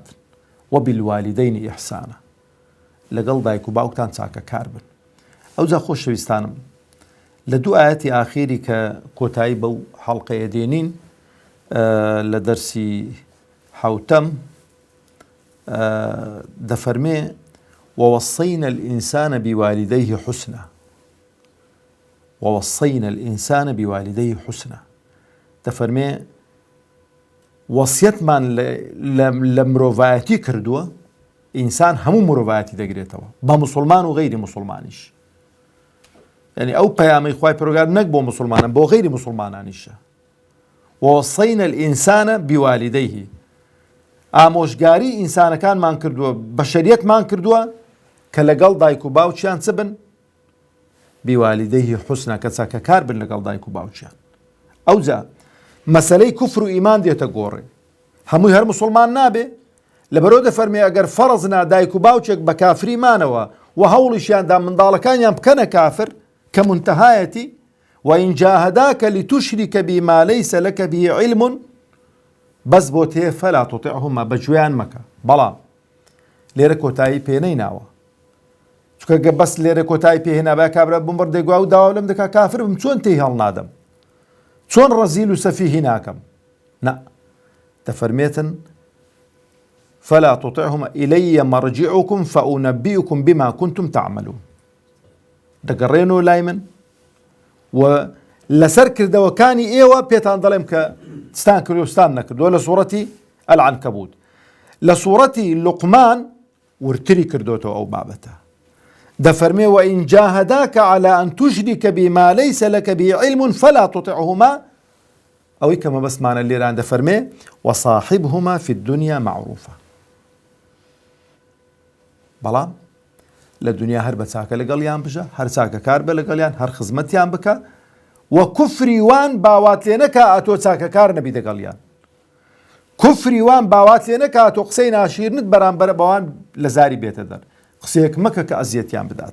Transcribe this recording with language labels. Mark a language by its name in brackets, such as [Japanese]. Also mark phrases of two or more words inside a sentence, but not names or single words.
[Arabic] وەبیلوالیدەینی ئیحسانە، [Central Kurdish] لەگەڵ دایک و باوکتان چاکەکار بن. ئەوجا خۆشەویستانم لە دوو ئاەتی ئاخیری کە کۆتایی بەو حەڵقەیە دێنین لە دەرسی حەوتەم دەفەرمێ [Arabic] ووصينا الإنسان بوالديه حسنا، ووصينا الإنسان بوالديه حسنا، [Central Kurdish] دەفەرمێ وەسیەتمان لە مرۆڤایەتی کردووە، ئینسان هەموو مرۆڤایەتی دەگرێتەوە بە موسڵمان و غەیری موسڵمانیش. یعنی ئەو پەیامەی خوای پەروەردگار نەک بۆ موسڵمانە، بۆ غەیری موسڵمانانیشە. [Arabic] ووصينا الإنسان بوالديه، [Central Kurdish] ئامۆژگاری ئینسانەکانمان کردووە، بەشەریەتمان کردووە کە لەگەڵ دایک و باوچیان چ بن؟ [Arabic] بوالديه حسنا، [Central Kurdish] کە چاکەکار بن لەگەڵ دایک و باوچیان. ئەوجا مەسەلەی کوفر و ئیمان دێتە گۆڕێ، هەمووی هەر موسڵمان نابێ، لەبەرەوە دەفەرمێ ئەگەر فەرزنا دایک و باوچێک بە کافری مانەوە و هەوڵیشیاندا منداڵەکانیان بکەنە کافر کە منتەهایەتی [Arabic] وإن جاهداك لتشرك بي ما ليس لك به علم [Central Kurdish] بەس بۆ تێ [Arabic] فەلا تطیعهما، [Central Kurdish] بەگوێیان مەکە. بەڵام لێرە کۆتایی پێ نەیناوە، چونکە بەس لێرە کۆتایی پێهێنا با کابرا بمبەر دەیگوا و داوا لەم دەکا کافر بم، چۆن تێی هەڵنادەم، چۆن ڕەزیل و سەفیهی ناکەم. نە، دەفەرمێتن [Arabic] فلا تطعهما إلي مرجعكم فأنبئكم بما كنتم تعملون، [Central Kurdish] دەگەڕێنەوە لای من و لەسەر کردەوەکانی ئێوە پێتان دەڵێم کە ستان کرد و ستان نەکردووە. لە سوورەتی العنکەبوت. لە سوورەتی لوقمان ورتری کردوتەوە ئەو بابەتە، دەفەرمێ [Arabic] وإن جاهداك على أن تشرك بما ليس لك به علم فلا تطعهما، [Central Kurdish] ئەوەی کە مەبەستمانە لێران دەفەرمێ [Arabic] وصاحبهما في الدنيا معروفة. [Central Kurdish] بەڵام لە دنیا هەر بە چاکە لەگەڵیان بژە، هەر چاکەکار بە لەگەڵیان، هەر خزمەتیان بکە و کوفری وان باوات لێ نەکا ئەتۆ چاکەکار نەبی دەگەڵیان، کوفری وان باوات لێ نەکا ئەتۆ قسەی ناشیرنت بەرامبەر بەوان لە زاری بێتە دەر، قسەیەک مەکە کە ئەزیەتیان بدات.